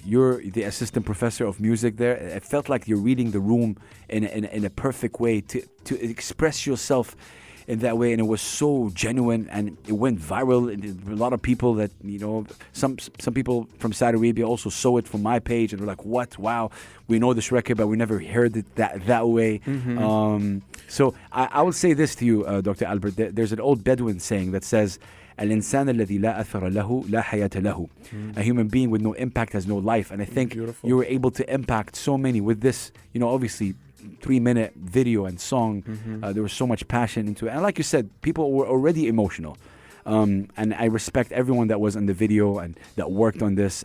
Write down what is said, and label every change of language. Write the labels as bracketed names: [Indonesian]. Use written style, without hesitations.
[English] You're the assistant professor of music there. It felt like you're reading the room in a perfect way to express yourself in that way, and it was so genuine, and it went viral. And a lot of people that some people from Saudi Arabia also saw it from my page and were like, "What? Wow, we know this record, but we never heard it that way." So I will say this to you, Dr. Albert. There's an old Bedouin saying that says, [Arabic] "الإنسان الذي لا أثر له لا حياة له." [English] A human being with no impact has no life, and I think you were able to impact so many with this. Obviously 3-minute video and song. There was so much passion into it, and like you said, people were already emotional. And I respect everyone that was in the video and that worked on this.